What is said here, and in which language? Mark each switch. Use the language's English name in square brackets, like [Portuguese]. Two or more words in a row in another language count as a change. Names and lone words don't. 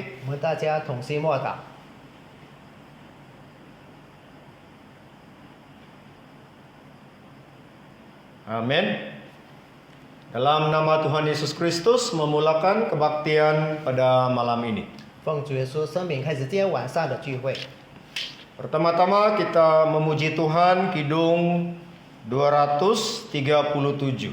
[Chinese] 我们大家同心默祷。 [Malay] Amin. Dalam nama Tuhan Yesus Kristus memulakan kebaktian pada malam ini. [Chinese] 奉主耶稣生命开始今天晚上的聚会。 [Malay] Pertama-tama kita memuji Tuhan Kidung 237.